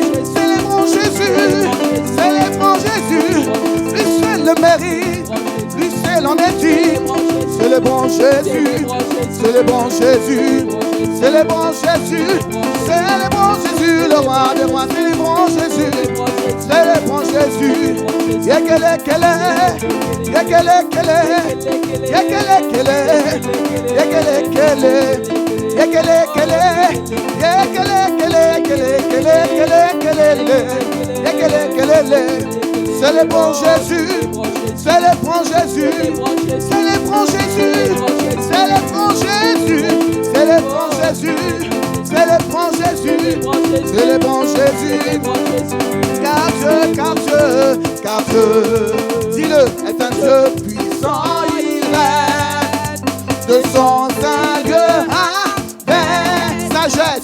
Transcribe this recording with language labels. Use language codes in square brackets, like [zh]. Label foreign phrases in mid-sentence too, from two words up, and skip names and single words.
[fr] Célébrons Jésus. Célébrons Jésus. Lui seul le mérite. Lui seul en est digne. Célébrons Jésus. Célébrons Jésus. Célébrons Jésus. Célébrons Jésus, le roi des rois. Célébrons Jésus. Célébrons Jésus. [ln] Yekele kele. Yekele kele. Yekele kele. Yekele kele. Yekele kele. Yekele kele kele kele kele kele. Yekele kele. [fr] Célébrons Jésus. Célébrons Jésus. Célébrons Jésus. Célébrons Jésus. Célébrons Jésus. Célébrons Jésus. Célébrons Jésus. Car Dieu, dis-le, est un Dieu puissant, il règne de son Seigneur avec sagesse.